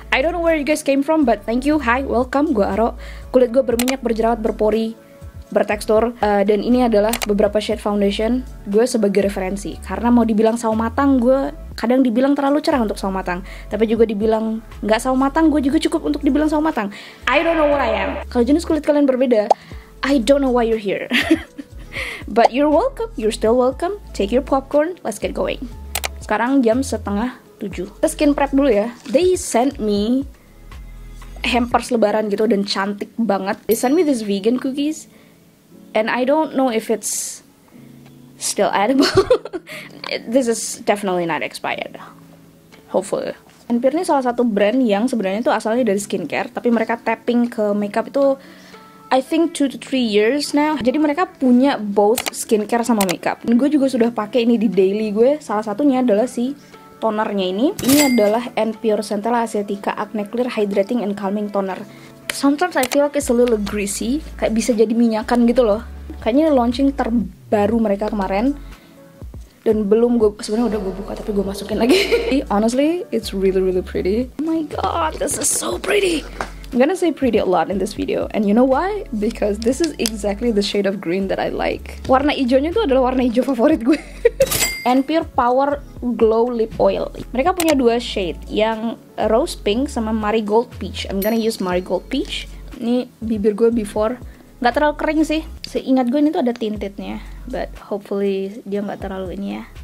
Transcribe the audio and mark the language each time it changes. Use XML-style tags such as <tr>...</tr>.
<en>I don't know where you guys came from, but thank you, hi, welcome, gue Aro.</en> <id>Kulit gue berminyak, berjerawat, berpori, bertekstur, dan ini adalah beberapa shade foundation gue sebagai referensi. Karena mau dibilang sawo matang, gue kadang dibilang terlalu cerah untuk sawo matang, tapi juga dibilang nggak sawo matang, gue juga cukup untuk dibilang sawo matang.</id> <en>I don't know what I am.</en> <id>Kalau jenis kulit kalian berbeda,</id> <en>I don't know why you're here. But you're welcome, you're still welcome. Take your popcorn, let's get going.</en> <id>Sekarang jam 6:30. Kita skin prep dulu ya.</id> <en>They sent me hampers</en> <id>lebaran gitu dan cantik banget.</id> <en>They sent me this vegan cookies, and I don't know if it's still edible. This is definitely not expired, hopefully.</en> <id>NPure ini salah satu brand yang sebenarnya itu asalnya dari skincare, tapi mereka tapping ke makeup itu</id> <en>I think 2 to 3 years now.</en> <id>Jadi mereka punya both skincare sama makeup. Dan gue juga sudah pakai ini di daily gue. Salah satunya adalah si tonernya ini. Ini adalah NPure Centella Asiatica Acne Clear Hydrating and Calming Toner.</id> <en>Sometimes I feel like it's a little greasy,</en> <id>kayak bisa jadi minyakan gitu loh. Kayaknya launching terbaru mereka kemarin. Dan belum gue, sebenarnya udah gue buka tapi gue masukin lagi.</id> <en>Honestly, it's really really pretty. Oh my god, this is so pretty. I'm gonna say pretty a lot in this video, and you know why? Because this is exactly the shade of green that I like.</en> <id>Warna hijaunya itu adalah warna hijau favorit gue. NPure Power Glow Lip Oil. Mereka punya dua shade, yang rose pink sama marigold peach.</id> <en>I'm gonna use marigold peach.</en> <id>Ini bibir gue before, nggak terlalu kering sih. Seingat gue ini tuh ada tintednya,</id> <en>but hopefully</en> <id>dia nggak terlalu ini ya.</id>